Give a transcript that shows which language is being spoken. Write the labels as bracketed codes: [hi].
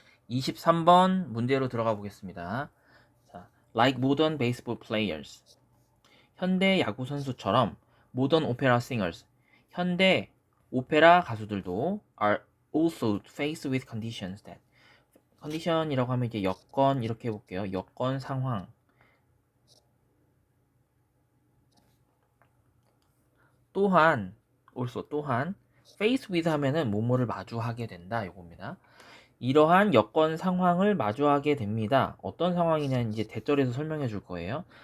[ko] 23번 문제로 들어가 보겠습니다. [en] 자, like modern baseball players. [ko] 현대 야구 선수처럼 [en] modern opera singers. [ko] 현대 오페라 가수들도 [en] are also faced with conditions that. [ko] 컨디션이라고 하면 이제 여건 이렇게 해볼게요. 여건 상황. 또한 also 또한 face with 하면은 뭐뭐를 마주하게 된다 이겁니다. 이러한 여건 상황을 마주하게 됩니다. 어떤 상황이냐는 이제 대절에서 설명해 줄 거예요.